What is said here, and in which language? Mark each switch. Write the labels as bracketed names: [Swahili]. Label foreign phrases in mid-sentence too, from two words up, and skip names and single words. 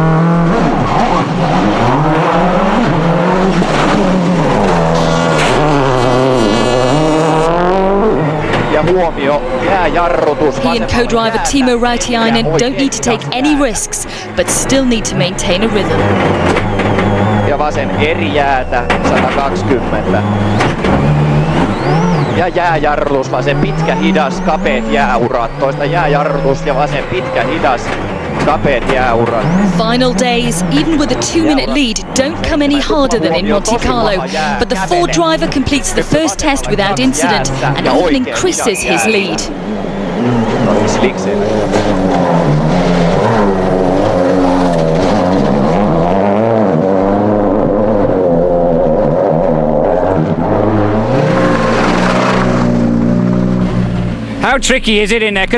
[English] He and co-driver Timo Rautiainen don't need to take any risks, but still need to maintain a rhythm. [Finnish] Ja vasen eri jäätä 120. Ja jääjarrutus, vasen pitkä hidas, kapeet jääurat. Toista jääjarrutus ja vasen pitkä hidas, kapeet jääurat. [English] Final days, even with a 2-minute lead, don't come any harder than in Monte Carlo. But the Ford driver completes the first test without incident and even increases his lead. How tricky is it in there?